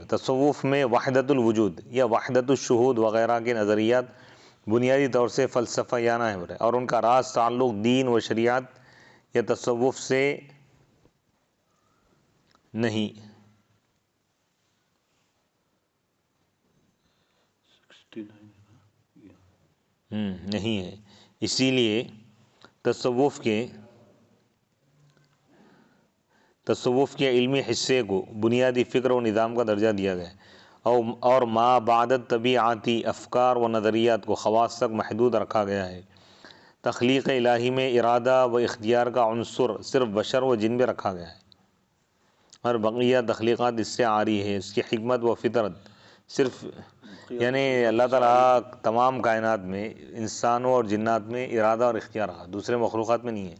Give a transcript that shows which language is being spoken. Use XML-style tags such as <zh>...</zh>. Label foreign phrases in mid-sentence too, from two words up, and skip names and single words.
<ur>تصوف میں وحدت الوجود یا وحدت الشہود وغیرہ کے نظریات بنیادی طور سے فلسفیانہ ہے، اور ان کا راز تعلق دین و شریعت یا تصوف سے نہیں ہے۔ اسی لیے تصوف کے علمی حصے کو بنیادی فکر و نظام کا درجہ دیا گیا ہے اور ما بعد طبیعاتی افکار و نظریات کو خواص تک محدود رکھا گیا ہے۔ تخلیق الہی میں ارادہ و اختیار کا عنصر صرف بشر و جن میں رکھا گیا ہے اور بقیہ تخلیقات اس سے عاری ہے۔ اس کی حکمت و فطرت صرف یعنی اللہ تعالیٰ تمام کائنات میں انسانوں اور جنات میں ارادہ اور اختیار رہا، دوسرے مخلوقات میں نہیں ہے۔</ur>